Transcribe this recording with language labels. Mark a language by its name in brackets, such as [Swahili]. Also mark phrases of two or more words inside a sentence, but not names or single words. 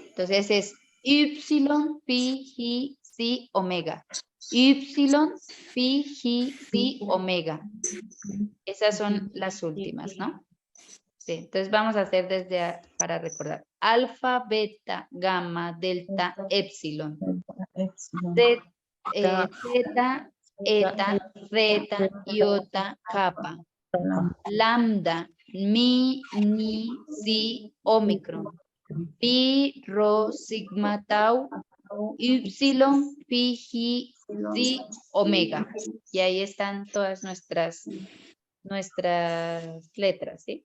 [Spanish] Entonces es Y, Pi, Ji, Si, Omega. Y, Pi, Ji, Si, Omega. Esas son las últimas, ¿no? Sí, entonces vamos a hacer para recordar. Alfa, beta, gamma, delta, epsilon. Zeta, eta, zeta, iota, kappa. Lambda, mi, ni, si, omicron. Pi, rho, sigma, tau, ypsilon, pi, ji, si, omega. Y ahí están todas nuestras letras, ¿sí?